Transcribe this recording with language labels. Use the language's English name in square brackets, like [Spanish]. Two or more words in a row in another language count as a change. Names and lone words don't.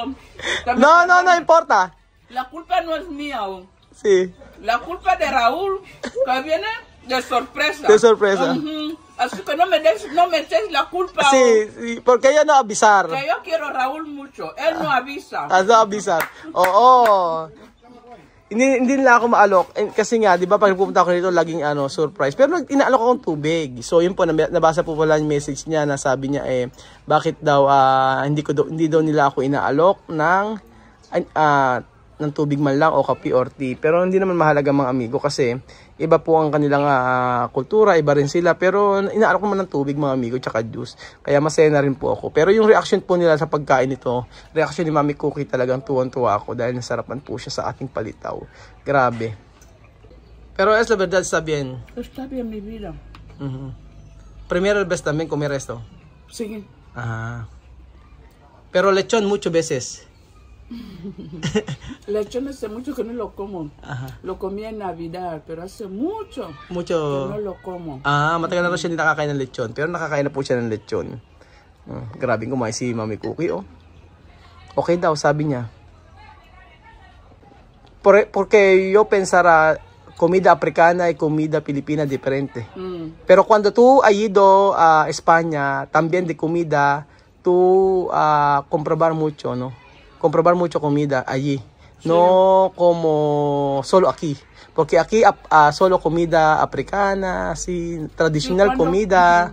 [Spanish] No importa. La culpa no es mía aún. Sí. La culpa de Raúl, que viene de sorpresa. De sorpresa. Así que no me eches la culpa. Sí, porque ella no avisar. Que yo quiero a Raúl mucho. Él no avisa. No avisar. [Filipino] Oo. Hindi nila ako maalok. Kasi nga, di ba, pag pupunta ako dito, laging surprise. Pero inaalok akong tubig. So, yun po, nabasa po pala yung message niya na sabi niya, bakit daw, hindi daw nila ako inaalok ng tubig man lang o kape [English] or tea. [Filipino] Pero hindi naman mahalaga mga amigo kasi iba po ang kanilang kultura, iba rin sila. Pero inaalok naman ng tubig mga amigo tsaka juice. Kaya masaya na rin po ako. Pero yung reaction po nila sa pagkain nito, reaction ni Mami Cookie talagang tuwan-tuwa ako dahil nasarapan po siya sa ating palitaw. Grabe. [Spanish] Pero es la verdad, está bien. Está bien mi vida. Primero vez también comer esto. Sí. Ajá. Pero lechón muchas veces. Lechón hace mucho que no lo como. Lo comí en Navidad, pero hace mucho que no lo como. [Filipino] Matagal na rin siya hindi nakakain ng lechon. Pero nakakain na po siya ng lechon. Grabe kumain si Mami Cookie, Okay daw, sabi niya. [Spanish] Porque yo pensara comida africana y comida filipina diferente. Pero cuando tú has ido a España, también de comida, tú comprobar mucho, ¿no? Comprobar mucho comida allí, no como solo aquí, porque aquí solo comida africana, así tradicional comida.